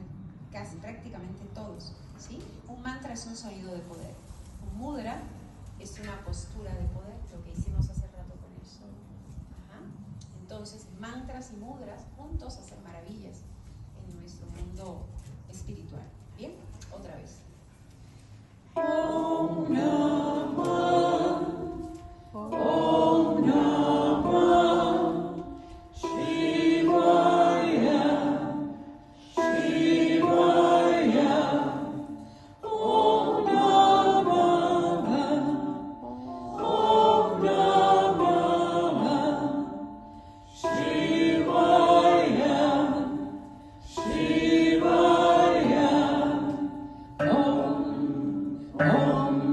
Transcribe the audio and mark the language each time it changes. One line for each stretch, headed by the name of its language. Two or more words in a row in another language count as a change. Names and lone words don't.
Spanish: Casi, prácticamente todos, ¿sí? Un mantra es un sonido de poder. Un mudra es una postura de poder, lo que hicimos hace rato con el sol. Ajá. Entonces, mantras y mudras juntos hacen maravillas en nuestro mundo espiritual. Bien, otra vez.
Sanskrit: ॐ नमः, ॐ नमः शिवाय, शिवाय, ॐ नमः, ॐ नमः शिवाय, शिवाय, ॐ